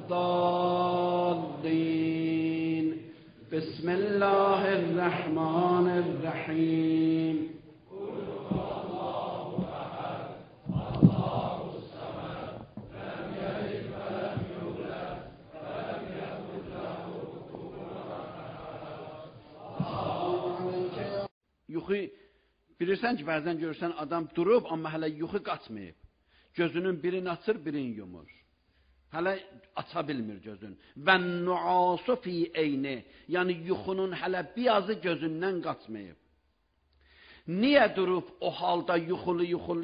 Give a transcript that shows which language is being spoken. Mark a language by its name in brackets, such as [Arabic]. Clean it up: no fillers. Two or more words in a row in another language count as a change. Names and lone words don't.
[Arabic] الضالين بسم الله الرحمن الرحيم قل هو الله أحد الله الصمد لم يلد ولم يولد ولم يكن له كفوا أحد. [Azerbaijani] Yuxu bilirsən ki, bəzən görürsən adam durub, amma hələ yuxu qaçmayıb. Gözünün birini açır, birini yumur. Hələ aça bilmir gözün. Və [Arabic] نعاس في عيني. [Azerbaijani] Yəni yuxunun hələ birazı gözündən qaçmayıb. Niyə durub o halda yuxulu?